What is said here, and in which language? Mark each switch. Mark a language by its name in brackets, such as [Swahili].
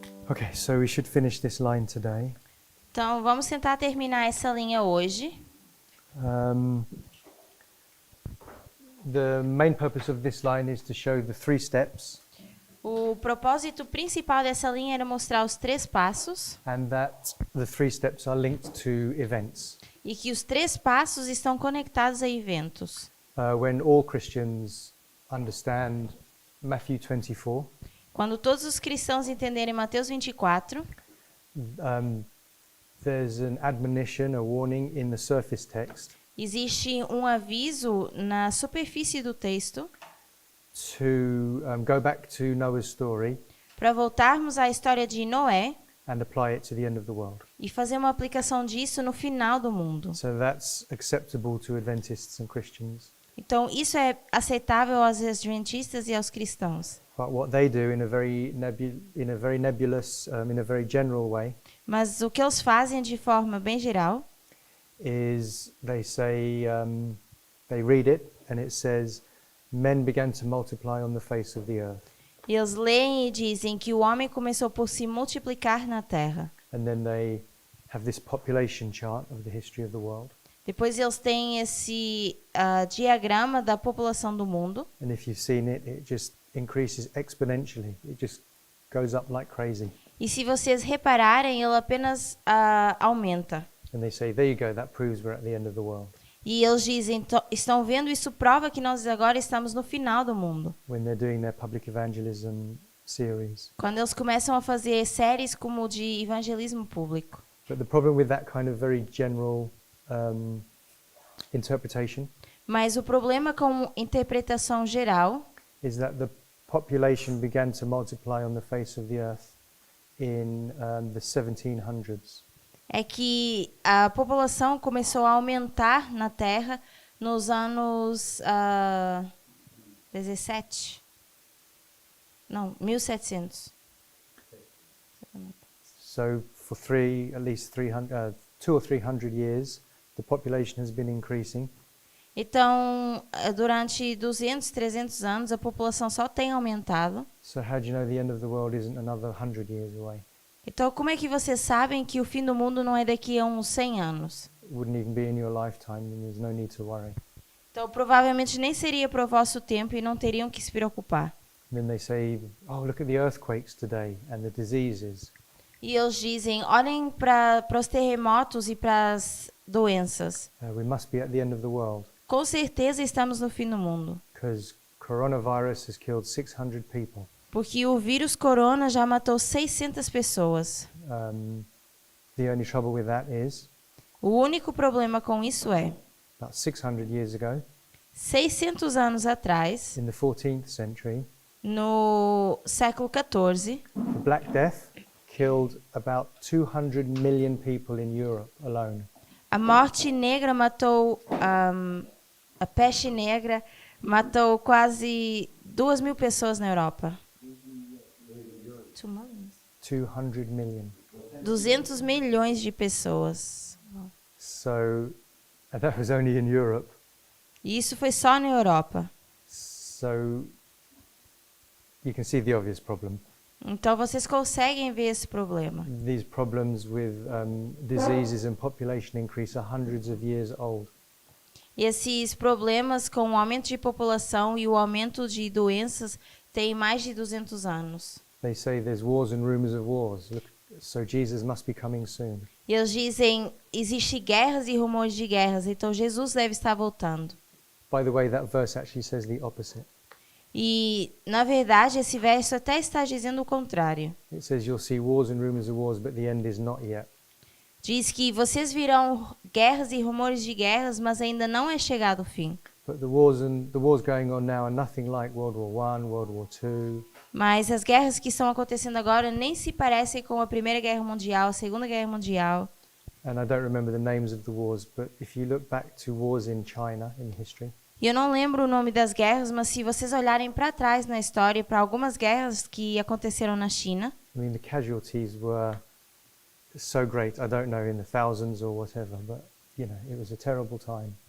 [English] Okay, so we should finish this line today. [Portuguese] Então, vamos tentar terminar essa linha hoje. [English] Um, the main purpose of this line is to show the 3 steps, [Portuguese] O propósito principal dessa linha era mostrar os 3 passos [English] and that the 3 steps are linked to events. [Portuguese] e que os 3 passos estão conectados a eventos. [English] When all Christians understand Matthew 24, [Portuguese] Quando todos os cristãos entenderem Mateus 24, [English] there's an admonition, a warning in the surface text [Portuguese] existe um aviso na superfície do texto [English] to go back to Noah's story [Portuguese] para voltarmos à história de Noé [English] and apply it to the end of the world. [Portuguese] e fazer uma aplicação disso no final do mundo. [English] So that's acceptable to Adventists and Christians. [Portuguese] Então, isso é aceitável aos adventistas e aos cristãos. [English] But what they do in a very nebulous, in a very general way, [Portuguese] Mas o que eles fazem de forma bem geral [English] is they say, they read it and it says, men began to multiply on the face of the earth. [Portuguese] eles leem e dizem que o homem começou por se multiplicar na terra. [English] And then they have this population chart of the history of the world. [Portuguese] Depois eles têm esse diagrama da população do mundo. [English] And if you've seen it, it just increases exponentially. It just goes up like crazy. [Portuguese] E se vocês repararem, ele apenas aumenta. [English] And they say, there you go, that proves we're at the end of the world. [Portuguese] E eles dizem, estão vendo, isso prova que nós agora estamos no final do mundo. [English] When they're doing their public evangelism series. [Portuguese] Quando eles começam a fazer séries como de evangelismo público. [English] But the problem with that kind of very general interpretation [Portuguese] Mas o problema com interpretação geral [English] is that the population began to multiply on the face of the earth in the 1700s. [Portuguese] é que a população começou a aumentar na Terra nos anos 1700. [English] So for at least 200 or 300 years, the population has been increasing. [Portuguese] Então, durante 200, 300 anos, a população só tem aumentado. [English] So how do you know the end of the world isn't another 100 years away? [Portuguese] Então, como é que vocês sabem que o fim do mundo não é daqui a uns 100 anos? [English] It wouldn't even be in your lifetime, and there's no need to worry. [Portuguese] Então, provavelmente nem seria para o vosso tempo e não teriam que se preocupar. [English] And then they say, oh, look at the earthquakes today and the diseases. [Portuguese] E eles dizem, olhem para os terremotos e para as doenças. [English] We must be at the end of the world [Portuguese] Com certeza estamos no fim do mundo. [English] because coronavirus has killed 600 people. [Portuguese] Porque o vírus corona já matou 600 pessoas. [English] The only trouble with that is, [Portuguese] O único problema com isso é, [English] about 600 years ago, [Portuguese] 600 anos atrás, [English] in the 14th century, [Portuguese] no século XIV, [English] the Black Death killed about 200 million people in Europe alone. [Portuguese] a morte negra matou, a peste negra matou quase 2.000 pessoas na Europa. [English] 200 million. [Portuguese] 200 milhões de pessoas. [English] So, and that was only in Europe. [Portuguese] E isso foi só na Europa. [English] So, you can see the obvious problem. [Portuguese] Então vocês conseguem ver esse problema. [English] These problems with diseases and population increase are hundreds of years old. [Portuguese] E esses problemas com o aumento de população e o aumento de doenças têm mais de 200 anos. [English] They say there's wars and rumors of wars. Look, so Jesus must be coming soon. [Portuguese] E eles dizem, existe guerras e rumores de guerras, então Jesus deve estar voltando. [English] By the way, that verse actually says the opposite. [Portuguese] E, na verdade, esse verso até está dizendo o contrário. [English] It says you'll see wars and rumors of wars, but the end is not yet. [Portuguese] Diz que vocês virão guerras e rumores de guerras, mas ainda não é chegado o fim. [English] But the wars going on now are nothing like World War I, World War II. [Portuguese] Mas as guerras que estão acontecendo agora nem se parecem com a Primeira Guerra Mundial, a Segunda Guerra Mundial. [English] And I don't remember the names of the wars, but if you look back to wars in China in history, [Portuguese] E eu não lembro o nome das guerras, mas se vocês olharem para trás na história, para algumas guerras que aconteceram na China, [English] I mean, the casualties were so great. I don't know, in the thousands or whatever, but, you know, it was a terrible time.